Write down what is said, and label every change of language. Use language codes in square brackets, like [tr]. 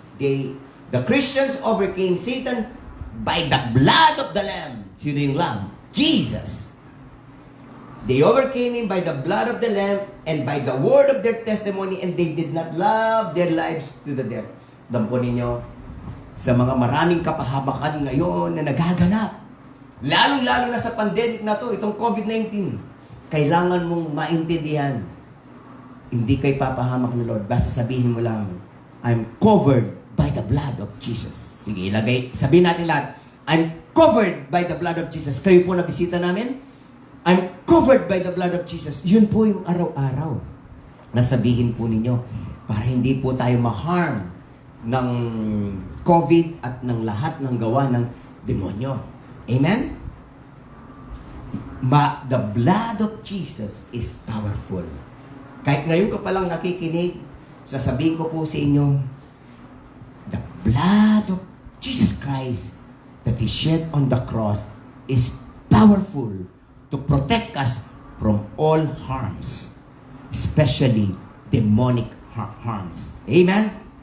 [en] The Christians overcame Satan by the blood of the Lamb. [tl] Sino yung [en] Lamb? Jesus. They overcame him by the blood of the Lamb and by the word of their testimony, and they did not love their lives to the death. [tl] Dampo ninyo, sa mga maraming kapahamakan ngayon na nagaganap, lalong-lalo na sa pandemic na to, itong COVID-19, kailangan mong maintindihan, hindi kay papahamak ng Lord. Basta sabihin mo lang, [en] I'm covered by the blood of Jesus. [tl] Sige, sabihin natin lahat, [en] I'm covered by the blood of Jesus. [tl] Kayo po na bisita namin, [en] I'm covered by the blood of Jesus. [tl] Yun po yung araw-araw na sabihin po ninyo para hindi po tayo ma-harm ng COVID at ng lahat ng gawa ng demonyo. Amen? [en] The blood of Jesus is powerful. [tl] Kahit ngayon ka palang nakikinig, sasabihin ko po sa inyo, [en] the blood of Jesus Christ that He shed on the cross is powerful to protect us from all harms, especially demonic harms. Amen?